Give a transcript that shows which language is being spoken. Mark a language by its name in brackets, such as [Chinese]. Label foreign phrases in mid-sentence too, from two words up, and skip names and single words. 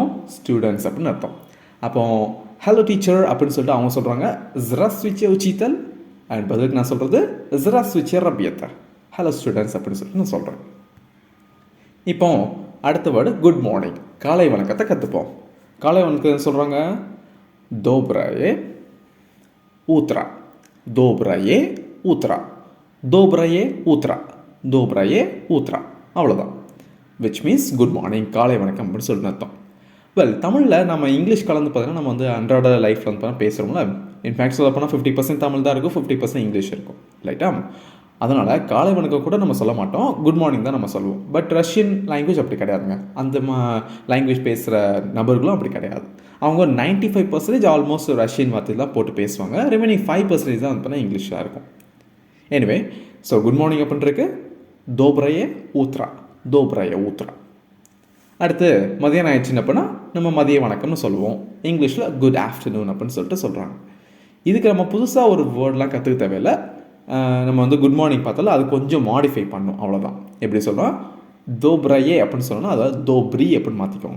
[Tamil] ஸ்டூடெண்ட்ஸ் அப்படின்னு அர்த்தம். அப்போ [English] hello teacher [Tamil] அப்படின்னு சொல்லிட்டு அவங்க சொல்கிறாங்க zdravствуйте உச்சித்தல். அண்ட் பதிலுக்கு நான் சொல்கிறது zdravствуйте ரபியத்தா, [English] hello students [Tamil] அப்படின்னு சொல்லிட்டு நான் சொல்கிறேன். இப்போ அடுத்த வேர்டு [English] good morning, [Tamil] காலை வணக்கத்தை கற்றுப்போம். காலை வணக்கம் சொல்கிறாங்க [Russian] доброе утро. [Tamil] அவ்வளோதான். [English] which means good morning, [Tamil] காலை வணக்கம் அப்படின்னு சொல்லிட்டு அர்த்தம். வெல், தமிழில் நம்ம இங்கிலீஷ் கலந்து பார்த்தீங்கன்னா நம்ம வந்து அன்றாட லைஃப்பில் வந்து பார்த்தா பேசுகிறோம்ல. இன்ஃபேக்ட் சொல்ல போனால் 50% தமிழ் தான் இருக்கும், 50% இங்கிலீஷ் இருக்கும், ரைட்டா? அதனால் காலை வணக்கம் கூட நம்ம சொல்ல மாட்டோம், [English] good morning [Tamil] தான் நம்ம சொல்லுவோம். பட் [English] Russian language [Tamil] அப்படி கிடையாதுங்க. அந்த லாங்குவேஜ் பேசுகிற நபர்களும் அப்படி கிடையாது. அவங்க 95% ஆல்மோஸ்ட் ரஷ்யன் வார்த்தைலாம் போட்டு பேசுவாங்க. ரிமைனிங் 5% தான் வந்து பார்த்தா இங்கிலீஷாக இருக்கும். [English] anyway, so good morning [Tamil] அப்படின்ட்டுருக்கு [Russian] доброе утро. [Tamil] அடுத்து மதியானம் ஆயிடுச்சுன்னு அப்படின்னா நம்ம மதிய வணக்கம்னு சொல்லுவோம். இங்கிலீஷில் [English] good afternoon [Tamil] அப்படின்னு சொல்லிட்டு சொல்கிறாங்க. இதுக்கு நம்ம புதுசாக ஒரு வேர்டெலாம் கற்றுக்க தேவையில்லை. நம்ம வந்து [English] good morning [Tamil] பார்த்தாலும் அது கொஞ்சம் மாடிஃபை பண்ணணும், அவ்வளோதான். எப்படி சொல்லலாம்? தோப்ரயே அப்படின்னு சொல்லணும், அதாவது தோப்ரி அப்படின்னு மாற்றிக்கோங்க.